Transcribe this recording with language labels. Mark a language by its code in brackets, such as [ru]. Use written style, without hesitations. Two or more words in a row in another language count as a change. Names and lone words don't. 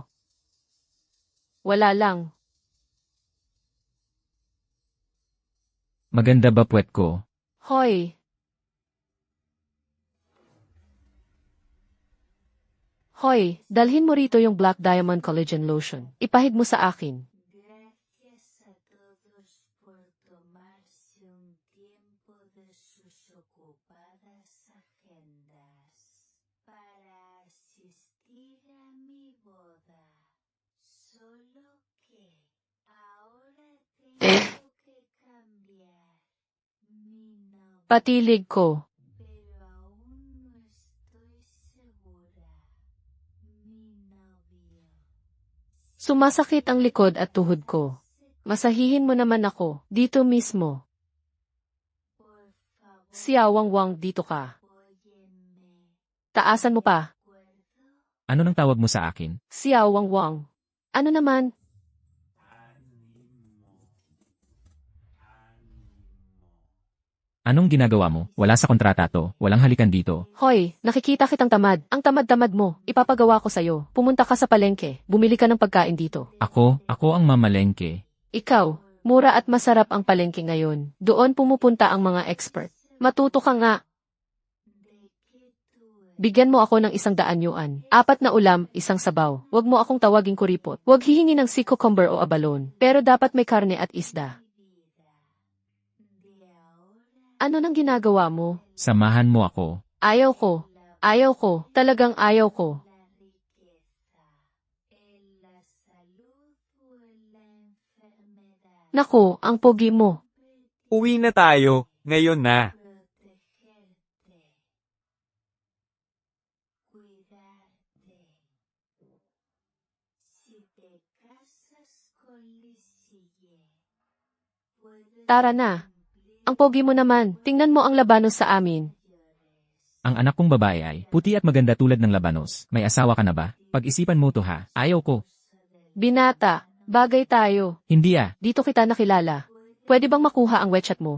[tl] Wala lang. Maganda ba puwet ko? Hoy. Hoy, dalhin mo rito yung Black Diamond Collagen Lotion. Ipahid mo sa akin. [es] Gracias a todos por tomarse un tiempo de sus ocupadas agendas para asistir a mi boda. Solo que ahora tengo que cambiar mi novio, [tl] Patilig ko. [es] pero aún no estoy segura. Mi novio. [tl] Sumasakit ang likod at tuhod ko. Masahihin mo naman ako, dito mismo. [es] Por favor, [tl] Siawang-wang dito ka. [es] apóyenme. [tl] Taasan mo pa. [es] ¿Acuerdo? [tl] Ano nang tawag mo sa akin? Siawang-wang. Ano naman? Anong ginagawa mo? Wala sa kontrata to. Walang halikan dito. Hoy, nakikita kitang tamad. Ang tamad-tamad mo. Ipapagawa ko sa'yo. Pumunta ka sa palengke. Bumili ka ng pagkain dito. Ako ang mamalengke. Ikaw, mura at masarap ang palengke ngayon. Doon pumupunta ang mga expert. Matuto ka nga. [es] ¿De qué tú eres? [tl] Bigyan mo ako ng 100 yuan. 4 na ulam, 1 sabaw. Huwag mo akong tawaging kuripot. Huwag hihingi ng si cucumber o abalon. Pero dapat may karne at isda. [es] De ahora [tl] Ano nang ginagawa mo? Samahan mo ako. Ayaw ko. Ayaw ko. Talagang ayaw ko. [es] la riqueza, en la salud o en la enfermedad. [tl] Naku, ang pogi mo. Uwi na tayo. Ngayon na. [es] Protegerte, cuidarte. Si te casas con Lisille, puedes [tl] Tara na. Ang pogi mo naman. Tingnan mo ang labanos sa amin. Ang anak kong babae ay puti at maganda tulad ng labanos. May asawa ka na ba? Pag-isipan mo to ha. Ayaw ko. Binata, bagay tayo. Hindi Dito kita nakilala. Pwede bang makuha ang wechat mo?